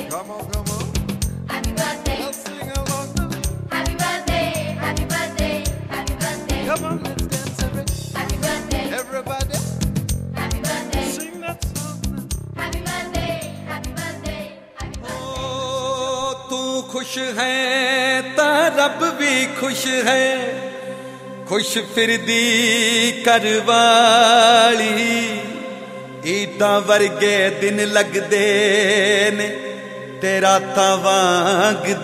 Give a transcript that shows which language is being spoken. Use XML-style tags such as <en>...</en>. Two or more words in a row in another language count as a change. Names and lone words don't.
<en>Come on, come on. happy birthday, Let's sing along. happy birthday, happy birthday, happy birthday, Come on, let's dance happy birthday, everybody. happy birthday, Sing that song. happy birthday, happy birthday, happy birthday.</en> <pa>ਤੂ ਖੁਸ਼ ਹੈ ਤਾ ਰੱਬ ਭੀ ਖੁਸ਼ ਹੈ ਖੁਸ਼ ਫਿਰਦੀ ਕਰਵਾਲੀ ਈਦਾ ਵਰਗੇ ਦਿਨ ਲਗਦੇ ਨੇ ਤੇਰਾ ਤਾ ਵਾਂਗ</pa>